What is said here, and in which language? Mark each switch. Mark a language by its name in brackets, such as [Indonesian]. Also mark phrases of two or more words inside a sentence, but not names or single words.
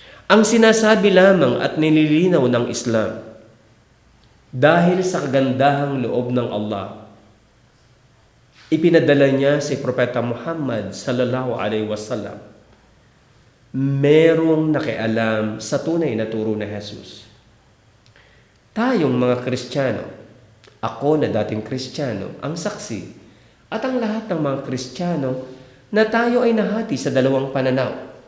[Filipino] Ang sinasabi lamang at nililinaw ng Islam, dahil sa kagandahang loob ng Allah, ipinadala niya si Propeta Muhammad [Arabic] sallallahu alaihi wasallam, [Filipino] merong nakialam sa tunay na turo na Jesus. Tayong mga Kristiyano, ako na dating Kristiyano, ang saksi, at ang lahat ng mga Kristiyano na tayo ay nahati sa dalawang pananaw.